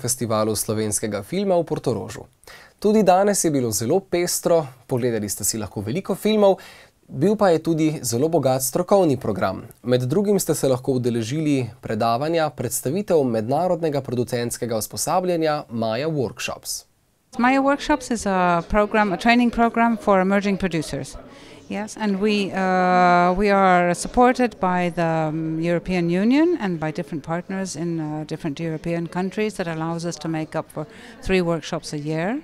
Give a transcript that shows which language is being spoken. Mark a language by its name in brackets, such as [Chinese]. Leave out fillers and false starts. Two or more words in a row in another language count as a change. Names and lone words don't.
[Slovenian] festivalu slovenskega filma v Portorožu. Tudi danes je bilo zelo pestro, pogledali ste si lahko veliko filmov, bil pa je tudi zelo bogat strokovni program. Med drugim ste se lahko udeležili predavanja, predstavitev mednarodnega producentskega usposabljanja Maya Workshops. [English] Maya Workshops is a training program for emerging producers. Yes, and we are supported by the European Union and by different partners in different European countries that allows us to make up for 3 workshops a year.